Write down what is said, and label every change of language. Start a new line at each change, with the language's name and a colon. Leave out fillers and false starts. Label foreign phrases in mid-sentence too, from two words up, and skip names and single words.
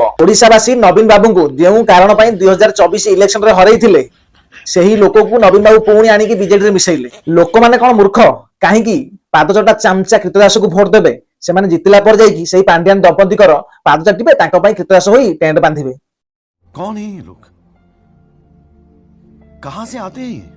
Odia: ଓଡିଶାବାସୀ ନବୀନ ବାବୁଙ୍କୁ ଯେଉଁ କାରଣ ପାଇଁ 2024 ଇଲେକ୍ସନରେ ହରେଇଥିଲେ, ସେହି ଲୋକକୁ ନବୀନ ବାବୁ ପୁଣି ଆଣିକି ବିଜେଡିରେ ମିଶେଇଲେ। ଲୋକମାନେ କଣ ମୂର୍ଖ? କାହିଁକି ପାଦଚଟା ଚାମଚା କୀର୍ତ୍ତଦାସକୁ ଭୋଟ ଦେବେ? ସେମାନେ ଜିତିଲା ପରେ ଯାଇକି ସେଇ ପାଣ୍ଡିଆନ ଦମ୍ପତିଙ୍କର ପାଦ ଚାଟିବେ, ତାଙ୍କ ପାଇଁ କୀର୍ତ୍ତଦାସ ହୋଇ ଟେଣ୍ଟ ବାନ୍ଧିବେ।
Hindi: कौन है ये लोग? कहां से आते हैं ये?